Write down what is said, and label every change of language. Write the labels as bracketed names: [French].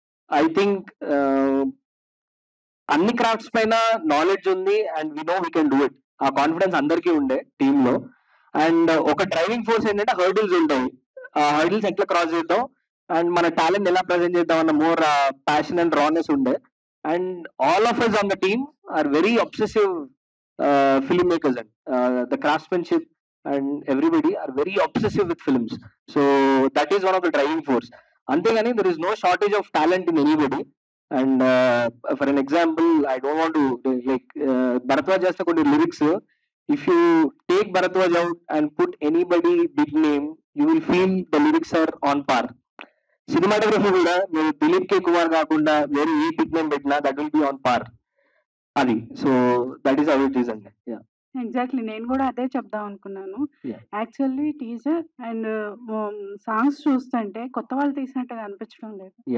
[English] I think [Telugu] అన్ని crafts పైన knowledge ఉంది [English] And we know we can do it. [Telugu] ఆ కాన్ఫిడెన్స్ అందరికీ ఉండే టీమ్ లో. అండ్ ఒక డ్రైవింగ్ ఫోర్స్ ఏంటంటే హర్డిల్స్ ఉంటాయి, ఆ హర్డిల్స్ ఎట్లా క్రాస్ చేద్దాం అండ్ మన టాలెంట్ ఎలా ప్రజెంట్ చేద్దాం అన్న మోర్ ప్యాషన్ అండ్ రానెస్ ఉండే. [English] And all of us on the team are very obsessive filmmakers, and the craftsmanship and everybody are very obsessive with films. So that is one of the driving force. Antegani there is no shortage of talent in anybody. And for an example, I don't want to like Bharatwaj just కొన్ని lyrics, if you take Bharatwaj out and put anybody big name, you will feel the lyrics are on par. [Telugu] Cinematography కూడా మీరు దిలీప్ కే కుమార్ కాకుండా వేరే ఏ big name పెట్టినా [English] That will be on par. అది so that is how it is అండి. [Telugu] Exactly నేను కూడా అదే చెప్దాం అనుకున్నాను. [English] Yeah. [Telugu] Actually teaser and songs చూస్తుంటే కొత్త వాళ్ళు తీసినట్టుగా అనిపించడం లేదు.